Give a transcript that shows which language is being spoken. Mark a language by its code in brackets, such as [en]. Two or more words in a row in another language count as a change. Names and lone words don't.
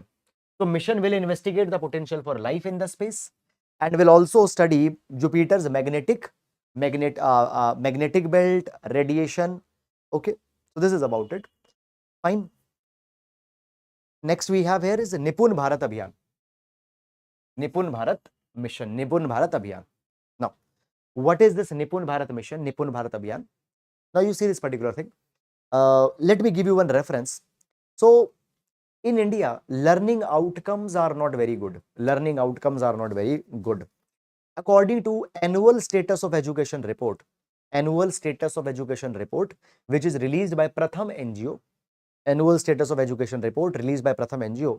[en] So mission will investigate the potential for life in the space and will also study Jupiter's magnetic belt, radiation. Okay, so this is about it. Fine. Next we have here is Nipun Bharat Abhiyan. Nipun Bharat mission, Nipun Bharat Abhiyan. Now, what is this Nipun Bharat mission, Nipun Bharat Abhiyan? Now you see this particular thing. Let me give you one reference. So in India, learning outcomes are not very good. Learning outcomes are not very good. According to annual status of education report, which is released by Pratham NGO, annual status of education report released by Pratham NGO.